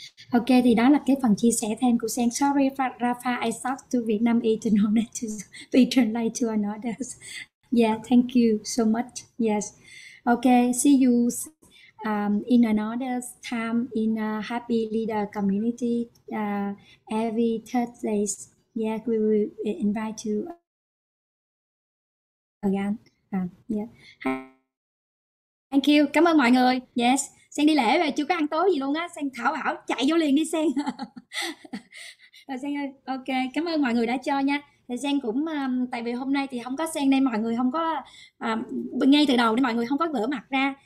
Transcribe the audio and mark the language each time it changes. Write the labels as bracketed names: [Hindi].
[Vietnamese] Ok, thì đó là cái phần chia sẻ thêm của Sen. [English] Sorry Rafa, I talk to Vietnamese in order to be translated to another. Yeah, thank you so much. Yes. Okay, see you in another time in Happy Leader Community every Thursdays. Yeah, we will invite you again. Yeah. Thank you. [Vietnamese] Cảm ơn mọi người. [English] Yes. [Vietnamese] Sen đi lễ về chưa có ăn tối gì luôn á. Sen thảo chạy vô liền đi Sen. Rồi Sen ơi, ok. Cảm ơn mọi người đã cho nha. Thì Sen cũng tại vì hôm nay thì không có Sen nên mọi người không có ngay từ đầu để mọi người không có gỡ mặt ra.